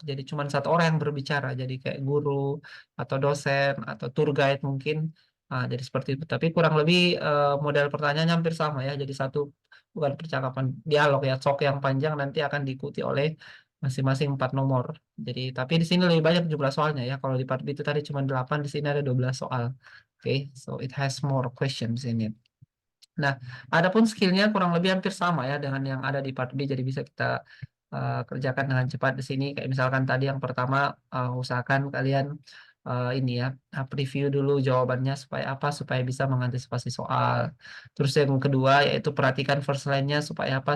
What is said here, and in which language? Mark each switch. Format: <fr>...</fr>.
<id>Jadi cuma satu orang yang berbicara, jadi kayak guru atau dosen atau tour guide mungkin. Nah, jadi seperti itu. Tapi kurang lebih model pertanyaannya hampir sama ya. Jadi satu bukan percakapan, dialog ya, talk yang panjang nanti akan diikuti oleh masing-masing 4 nomor. Jadi tapi di sini lebih banyak jumlah soalnya ya. Kalau di part B itu tadi cuma 8, di sini ada 12 soal.</id> <en>Oke, so it has more questions in it.</en> <id>Nah, adapun skillnya kurang lebih hampir sama ya dengan yang ada di part B. Jadi bisa kita kerjakan dengan cepat di sini. Kayak misalkan tadi yang pertama, usahakan kalian ini ya, preview dulu jawabannya supaya apa? Supaya bisa mengantisipasi soal. Terus yang kedua yaitu perhatikan first line-nya supaya apa?</id>